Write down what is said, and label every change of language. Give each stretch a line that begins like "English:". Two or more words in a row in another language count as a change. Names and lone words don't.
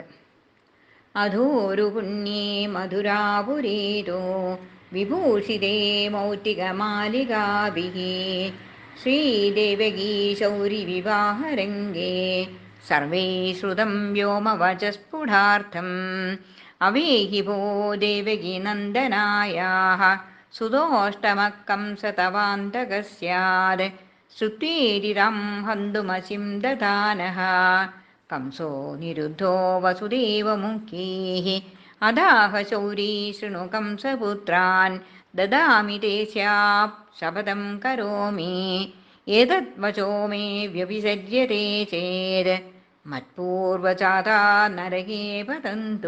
Sanskrit: അധൂരു പുണ്യേ മധുരാപുരീരോ വിഭൂഷിതേ മൗക്തികമാലികാഭിः ശ്രീദേവകീ ശൗരിവിവാഹരംഗേ സർവൈ ശ്രുതം വ്യോമവചസ്ഫുടാർത്ഥം അവേഹി ഭോ ദേവകീ നന്ദനായാः സുതോഷ്ടമക്കംസതവാന്തകः സ്യാത് ശ്രുത്വേരിരം ഹന്തുമസിം ദധാനഃ कंसो निरुद्धो वसुदेवमुख्यैः अदाह शौरी शृणु कंसपुत्रान् ददामि ते शपथं करोमि एतद्वचो मे व्यभिसर्यते चेत् मत्पूर्वजाता नरके पतन्तु.